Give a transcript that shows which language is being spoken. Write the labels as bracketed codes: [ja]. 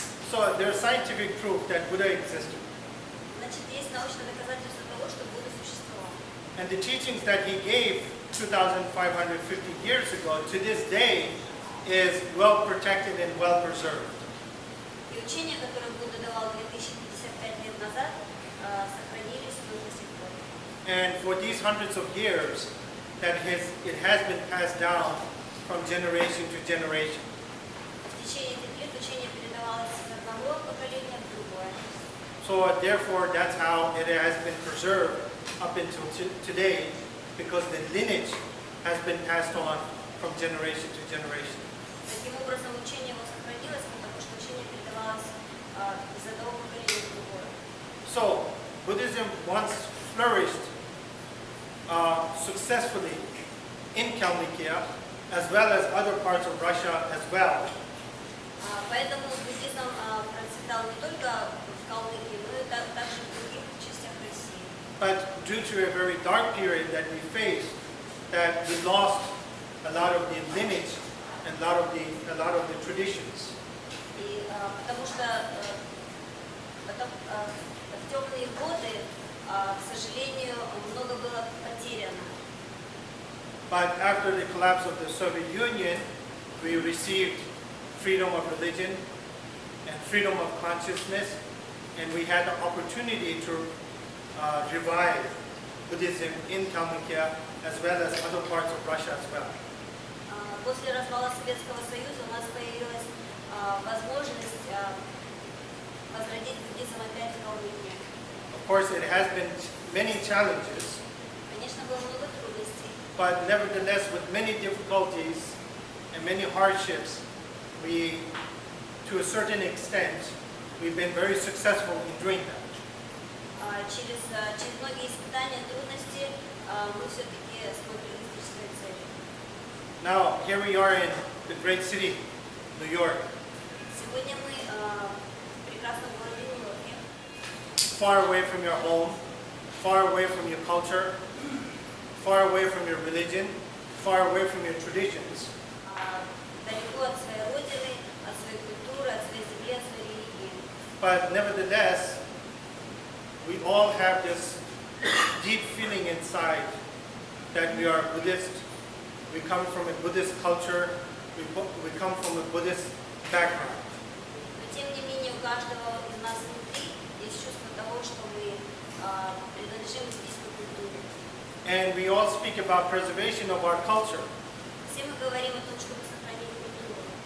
[en] So there's scientific proof that Buddha existed. [ru] Значит, есть научное доказательство того, что Будда существовал. [en] And the teachings that he gave 2,550 years ago to this day is well protected and well preserved. [ru] И учения, которые Будда давал 2055 лет назад, сохранились до сих пор. [en] And for these hundreds of years, it has been passed down from generation to generation. [ru] В течение этих лет учение передавалось из одного поколения в другое. [en] So therefore, that's how it has been preserved up until today, because the lineage has been passed on from generation to generation. [ru] Таким образом, учение его сохранилось, потому что учение передавалось из одного поколения в другое. [en] So Buddhism once flourished successfully in Kalmykia, as well as other parts of Russia as well. [ru] Поэтому буддизм процветал не только в Калмыкии, но и также в других частях России. [en] But due to a very dark period that we faced, that we lost a lot of the lineage and a lot of the traditions. [ru] И потому что в темные годы, к сожалению, много было потеряно. [en] But after the collapse of the Soviet Union, we received freedom of religion and freedom of consciousness, and we had the opportunity to revive Buddhism in Kalmykia as well as other parts of Russia as well. [ru] После развала Советского Союза у нас появилась возможность возродить буддизм опять в Калмыкии. [en] Of course, it has been many challenges, [ru] Конечно, было много трудностей, [en] but nevertheless, with many difficulties and many hardships, we, to a certain extent, we've been very successful in doing that. [ru] через многие испытания, трудности мы все-таки смогли достичь своей цели. [en] Now, here we are in the great city, New York, [ru] Сегодня мы в прекрасном городе Нью-Йорке, [en] far away from your home, far away from your culture, far away from your religion, far away from your traditions. [ru] далеко от своей родины, от своей культуры, от своей земли, от своей религии. [en] But nevertheless, we all have this deep feeling inside that we are Buddhist. We come from a Buddhist culture. We come from a Buddhist background. [ru] Но тем не менее у каждого из нас внутри есть чувство того, что мы принадлежим буддийской культуре. [en] And we all speak about preservation of our culture. [ru] Все мы говорим о том, чтобы сохранить культуру.